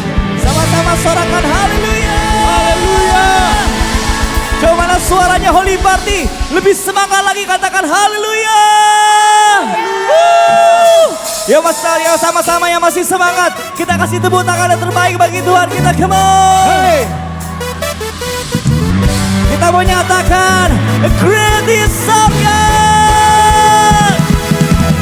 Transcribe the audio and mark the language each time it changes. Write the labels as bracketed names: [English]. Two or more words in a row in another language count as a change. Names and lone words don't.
[Indonesian] Sama-sama sorakan haleluya. Haleluya. Coba mana suaranya Holy Party? Lebih semangat lagi katakan haleluya. Ya Mas Aryo, sama-sama yang masih semangat, kita kasih tepuk tangan yang terbaik bagi Tuhan kita. [English] Come on. Hey. [Indonesian] Kita mau nyatakan [English] great is our God.